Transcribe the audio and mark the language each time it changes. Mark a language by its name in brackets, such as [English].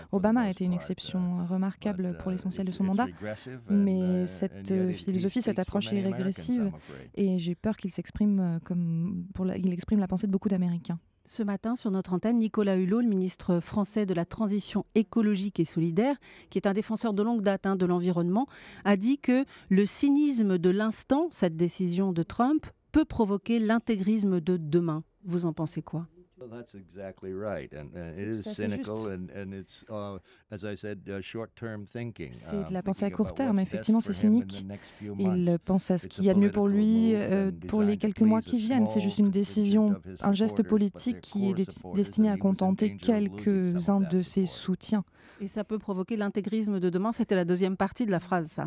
[French] Obama a été une exception remarquable pour l'essentiel de son mandat, mais cette philosophie, cette approche est régressive et j'ai peur qu'il s'exprime il exprime la pensée de beaucoup d'Américains. Ce matin, sur notre antenne, Nicolas Hulot, le ministre français de la Transition écologique et solidaire, qui est un défenseur de longue date de l'environnement, a dit que le cynisme de l'instant, cette décision de Trump, peut provoquer l'intégrisme de demain. Vous en pensez quoi ? [English] That's exactly right, and it is cynical, and it's, as I said, short-term thinking. [French] C'est de la pensée à court terme, effectivement, c'est cynique. Il pense à ce qu'il y a de mieux pour lui pour les quelques mois qui viennent. C'est juste une décision, un geste politique qui est destiné à contenter quelques-uns de ses soutiens. Et ça peut provoquer l'intégrisme de demain. C'était la deuxième partie de la phrase, ça.